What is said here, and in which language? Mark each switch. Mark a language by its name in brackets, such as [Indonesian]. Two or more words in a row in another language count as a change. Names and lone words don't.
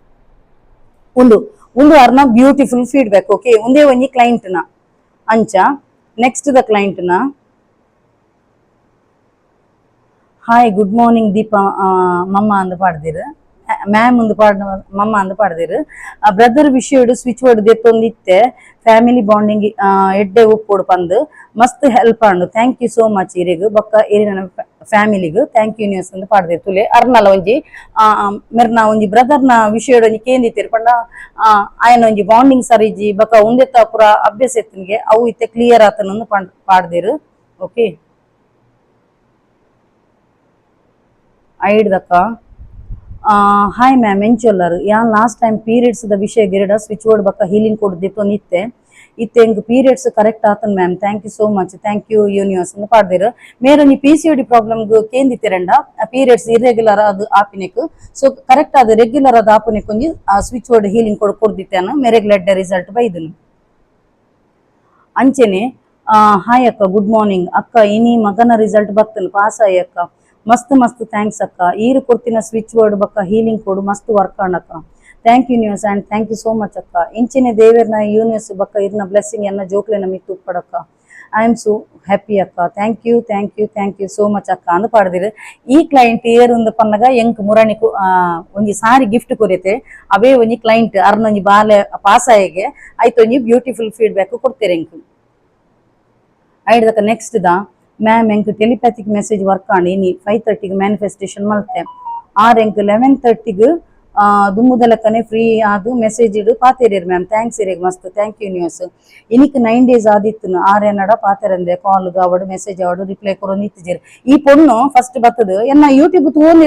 [Tulu] ಉಂದು ಅರ್ನ [English] beautiful feedback okay [Tulu] ಒಂದೇ ಒಂಜಿ ಕ್ಲೈಂಟ್ ನ ಅಂಚ ನೆಕ್ಸ್ಟ್ ದ ಕ್ಲೈಂಟ್ ನ [English] hi good morning [Tulu] ದೀಪಾ ಮಮ್ಮ ಅಂದು ಪಾಡ್ದಿರು ಮ್ಯಾಮ್ ಒಂದು ಮಮ್ಮ ಅಂದು ಪಾಡ್ದಿರು ಬ್ರದರ್ ವಿಷಯಡು [English] switch board [Tulu] ದೆತ್ತೊಂದಿತ್ತೆ [English] family bonding [Tulu] ಎಡ್ಡೆ ಉಪ್ಪೋಡು ಪಂದು ಮಸ್ತ್ ಹೆಲ್ಪ್ ಆಂಡು [English] thank you so much [Tulu] ಇರೆಗ್ ಬೊಕ್ಕ ಇರಿನ ಫ್ಯಾಮಿಲಿಗ್ [English] thank you news [Tulu] ಅಂದು ಪಾಡ್ದಿರು ತುಲೆ ಅರ್ನಲ ಒಂಜಿ ಮೆರ್ನ ಒಂಜಿ ಬ್ರದರ್ನ ವಿಷಯಡು ಒಂಜಿ ಕೇಂದಿತ್ತಿರು ಪಂಡ ಆಯನ ಒಂಜಿ ಬಾಂಡಿಂಗ್ ಸರಿಜಿ ಬೊಕ್ಕ ಉಂದೆತ್ತ ಪೂರ ಅಭ್ಯಾಸ ಎತ್ತನ್ಗೆ ಅವು ಇತ್ತೆ ಕ್ಲಿಯರ್ ಆತನೊಂದು ಪಾಡ್ದಿರು ಓಕೆ ಐಡ್ದಕ್ಕ [English] hi ma'am [Tulu] ಎಂಚೊಲ್ಲರು ಯಾನ್ [English] last time periods [Tulu] ದ ವಿಷಯ ಗಿರಡ [English] switch board [Tulu] ಬಕ್ಕ ಹೀಲಿಂಗ್ ಕೊಡ್ದಿತ್ತು ನಿತ್ತೆ ಇತ್ತೆ ಎಂಕ್ ಪೀರಿಯಡ್ಸ್ ಕರೆಕ್ಟ್ ಆತನ್ [English] ma'am thank you so much thank you universe [Tulu] ಅಂತ ಪಾಡ್ದಿರು ಮೇರೊಂಜಿ [English] PCOD problem [Tulu] ಕೇಂದಿತ್ತಿರಂಡ [English] periods irregular [Tulu] ಅದು ಆಪಿನೆಕ್ [English] so correct [Tulu] ಅದು ರೆಗ್ಯುಲರ್ ಅದು ಆಪುನೆಕ್ ಒಂಜಿ [English] switch word healing [Tulu] ಕೊಡ್ದಿತ್ತೇನು ಮೇರೆಗ್ಲೆಡ್ಡ ರಿಸಲ್ಟ್ ಬೈದನು ಅಂಚೆನೆ ಹಾಯ್ ಅಕ್ಕ [English] good morning [Tulu] ಅಕ್ಕ ಇನಿ ಮಗನ ರಿಸಲ್ಟ್ ಬರ್ತನು ಪಾಸ್ ಆಯ್ ಅಕ್ಕ ಮಸ್ತ್ ಮಸ್ತ್ ಥ್ಯಾಂಕ್ಸ್ ಅಕ್ಕ ಈರು ಕೊಡ್ತಿನ [English] switch word [Tulu] ಬಕ್ಕ ಹೀಲಿಂಗ್ ಕೊಡು ಮಸ್ತ್ ವರ್ಕ್ ಅಕ್ಕ [English] thank you universe and thank you so much [Tulu] ಅಕ್ಕ ಇಂಚಿನ ದೇವೇರ್ನ ಯೂನಿವರ್ಸ್ ಬಕ್ಕ ಇರ್ನ ಬ್ಲೆಸ್ಸಿಂಗ್ ಎನ್ನ ಜೋಕ್ಲೆನ ಮಿತ್ತು ಉಪ್ಪಡಕ್ಕ [English] I am so happy [Tulu] ಅಕ್ಕ [English] thank you thank you thank you so much [Tulu] ಅಕ್ಕ ಅಂದ್ ಪಾಡ್ದಿರು ಈ ಕ್ಲೈಂಟ್ ಏರ್ ಒಂದು ಪನ್ನಗ ಎಂಕ್ ಮುರಣಿಕು ಒಂಜಿ ಸಾರಿ ಗಿಫ್ಟ್ ಕೊರಿಯತೆ ಅವೇ ಒಂಜಿ ಕ್ಲೈಂಟ್ ಅರ್ನೊಂಜಿ ಬಾಲೆ ಪಾಸ್ ಆಯಗೆ ಆಯ್ತು ಒಂಜಿ [English] beautiful feedback [Tulu] ಕೊಡ್ತೇರೆ ಎಂಕ್ ಐಡ್ದಕ್ಕ ನೆಕ್ಸ್ಟ್ ದ ಮ್ಯಾಮ್ ಎಂಕ್ [English] telepathic message work [Tulu] ಆಂಡ್ ಇನಿ 5:30 ಮ್ಯಾನಿಫೆಸ್ಟೇಷನ್ ಮಲ್ತೆ ಆರ್ ಎಂಕ್ 11:30 ದುಮ್ಮುದಲಕ್ಕನೆ ಫ್ರೀ ಆದು ಮೆಸೇಜ್ ಇಡು ಪಾತೇರಿಯರ್ ಮ್ಯಾಮ್ ಥ್ಯಾಂಕ್ಸ್ ಇರೇಗ್ ಮಸ್ತ್ [English] thank you news [Tulu] ಇನಿಕ್ 9 days ಆದಿತ್ತು ಆರ್ ಏನಡ ಪಾತೆರಂದೆ ಕಾಲ್ ಅವಡು ಮೆಸೇಜ್ ಅವಡು ರಿಪ್ಲೈ ಕೊರೊಂದು ಇತ್ತಿಜೇರು ಈ ಪೊಣ್ಣು ಫಸ್ಟ್ ಬತ್ತದು ಎನ್ನ ಯೂಟ್ಯೂಬ್ ತೂವೊಂದು